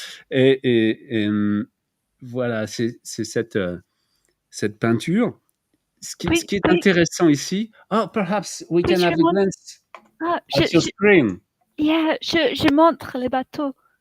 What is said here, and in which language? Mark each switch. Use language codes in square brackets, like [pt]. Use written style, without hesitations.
[fr] et voilà, c'est cette peinture. Ce qui est intéressant ici. [en] Oh, perhaps we can have a glance at your screen. [fr] Yeah, je montre les bateaux.